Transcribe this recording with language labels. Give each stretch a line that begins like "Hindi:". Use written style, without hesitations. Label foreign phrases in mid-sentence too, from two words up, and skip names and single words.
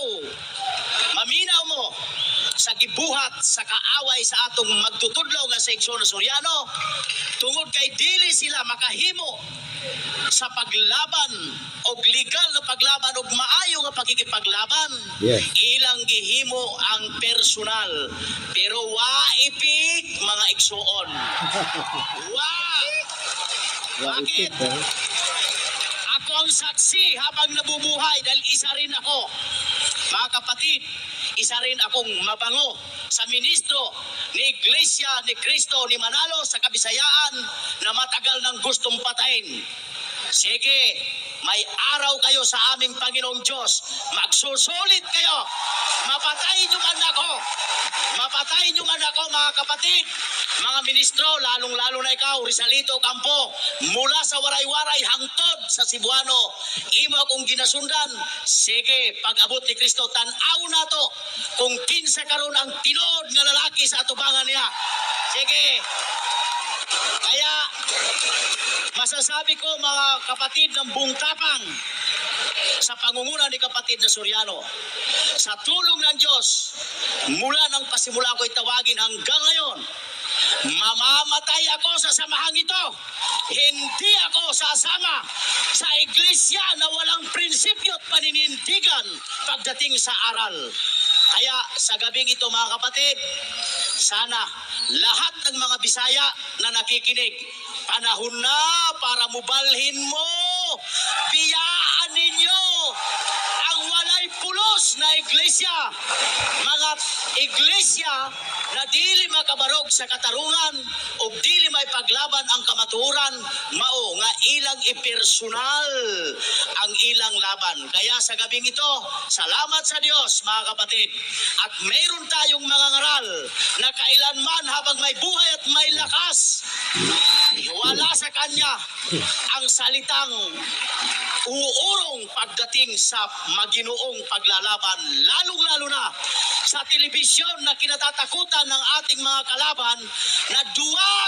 Cebuano: Maminaw mo sa gibuhat sa kaaway sa atong magtutudlo nga sa Igso na Soriano, tungod kay dili sila makahimo sa paglaban og legal na paglaban og maayo nga pakikipaglaban. Yes. Ilang gihimo ang personal, pero wa ipik mga igsoon.
Filipino: Bakit? Ako ang saksi habang nabubuhay dahil isa rin ako. Mga kapatid, isa rin akong mabango sa ministro ni Iglesia ni Cristo ni Manalo sa Kabisayaan na matagal nang gustong patayin. Sige, may araw kayo sa aming Panginoong Diyos. Magsusulit kayo. Mapatay nyo man ako. Mapatay nyo man ako, mga kapatid. Mga ministro, lalong-lalo na ikaw, Rizalito Campo, mula sa waray-waray
Cebuano: hangtod sa Cebuano, imo akong ginasundan. Sige, pag-abot ni Kristo, tan-aw na to kung kinsa karon ang tinod nga lalaki sa atubangan niya. Sige.
Filipino: Kaya, masasabi ko mga kapatid ng buong tapang, sa pangunguna ni kapatid na Soriano, sa tulong ng Diyos, mula nang pasimula ko itawagin hanggang ngayon, mamamatay ako sa samahang ito. Hindi ako sasama sa iglesia na walang prinsipyo at paninindigan pagdating sa aral. Kaya sa gabing ito mga kapatid, sana lahat ng mga Bisaya na nakikinig, panahon na para
Cebuano: mubalhin mo, biyaan ninyo ang walay pulos na iglesia. Mga iglesia na dili makabarog sa katarungan o dili may paglaban ang kamatuoran, mao nga ilang ipersonal ang ilang laban.
Filipino: Kaya sa gabing ito, salamat sa Diyos mga kapatid. At mayroon tayong mga ngaral na kailanman habang may buhay at may lakas, wala sa Kanya ang salitang uurong pagdating sa maginoong paglalaban, lalong-lalo na sa telebisyon na kinatatakutan ng ating mga kalaban na duwag.